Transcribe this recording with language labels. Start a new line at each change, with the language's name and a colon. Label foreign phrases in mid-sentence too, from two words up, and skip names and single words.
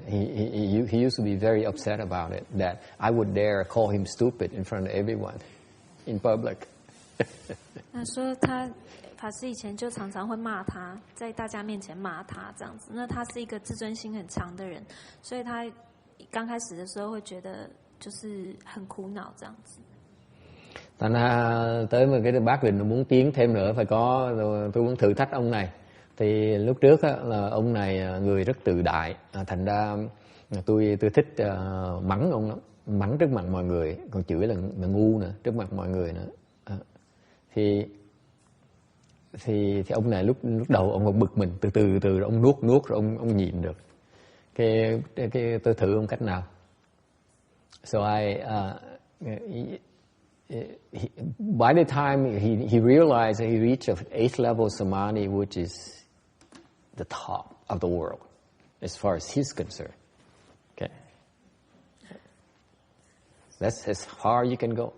English: He used to be very upset about it, that I would dare call him stupid in front of everyone in public.
Chinese: 他说法师以前就常常会骂他，在大家面前骂他这样子。那他是一个自尊心很强的人，所以他刚开始的时候会觉得就是很苦恼这样子。
Vietnamese: Thành ra tới một cái bác định muốn tiến thêm nữa, tôi muốn thử thách ông này. Thì lúc trước á, là ông này người rất tự đại, thành ra tôi thích mắng ông lắm, mắng trước mặt mọi người, còn chửi là ngu nữa trước mặt mọi người nữa. Thì ông này lúc đầu ông còn bực mình, từ từ ông nuốt rồi ông nhịn được. Cái tôi thử ông cách nào.
English: So by the time he realized that he reached 8th level samadhi, which is the top of the world as far as he's concerned. Okay, that's as far you can go.